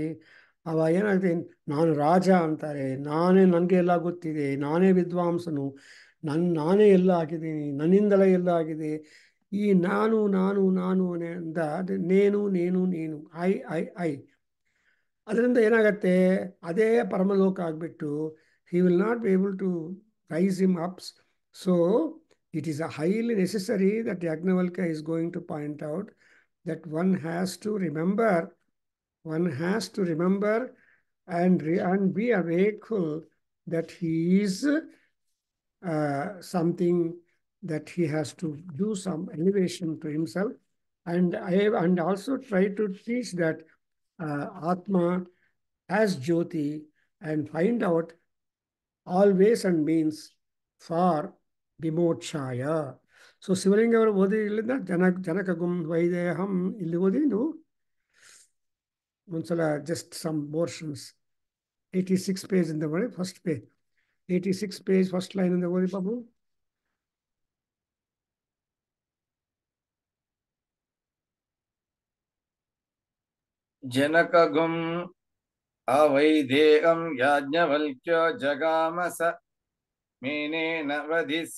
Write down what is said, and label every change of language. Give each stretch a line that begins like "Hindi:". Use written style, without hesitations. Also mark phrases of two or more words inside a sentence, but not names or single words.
Kannada: ಅವ ಏನಾಗುತ್ತೆ, ನಾನು ರಾಜ ಅಂತಾರೆ, ನನಗೆ ಎಲ್ಲ ಗೊತ್ತಿದೆ, ನಾನೇ ವಿದ್ವಾಂಸನು, ನಾನೇ ಎಲ್ಲ ಆಗಿದ್ದೀನಿ, ನನ್ನಿಂದಲೇ ಎಲ್ಲ ಆಗಿದೆ. ಈ ನಾನು ಅಂದ ನೀನು ಐ. ಅದರಿಂದ ಏನಾಗತ್ತೆ, ಅದೇ ಪರಮಲೋಕ ಆಗಿಬಿಟ್ಟು
English: he will not be able to rise him up. So it is a highly necessary that Yajnavalkya is going to point out that one has to remember and be wakeful that he is something that he has to do some elevation to himself. And also try to teach that Atma as Jyoti and find out all ways and means for ವಿಮೋಕ್ಷಾಯ.
Kannada: ಸೊ ಶಿವಲಿಂಗ ಅವರು ಓದಿ ಇಲ್ಲಿಂದ ಜನಕಗುಂ ವೈದೇಹಂ ಇಲ್ಲಿ ಓದಿ ನೀವು ಒಂದ್ಸಲ
English: just some portions
Kannada: 86 ಪೇಜ್ ಇಂದ ಬರೀ
English: first page 86 page first line
Kannada: ಇಂದ ಓದಿ ಬಾಬು.
Sanskrit: ಜನಕಗುಂ ಅವೈದೇಹಂ ಯಾಜ್ಞವಲ್ಕ್ಯೋ ಜಗಾಮಸ ಮೇನೇನ ವಧಿಸ್ಯ